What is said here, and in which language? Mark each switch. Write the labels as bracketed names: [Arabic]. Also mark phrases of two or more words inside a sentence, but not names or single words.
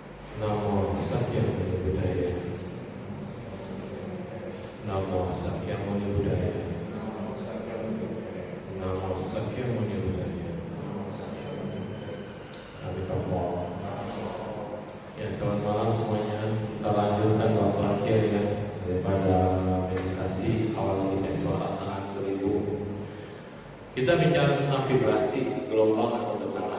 [Pali] Namo Sakyamuni Buddhaya. Namo Sakyamuni Buddhaya. Namo Sakyamuni Buddhaya. Amitabha. [Indonesian] Ya, selamat malam semuanya. Kita lanjutkan bab terakhir ya daripada meditasi awal kita suara tangan 1000. Kita bicara tentang vibrasi, gelombang atau getaran.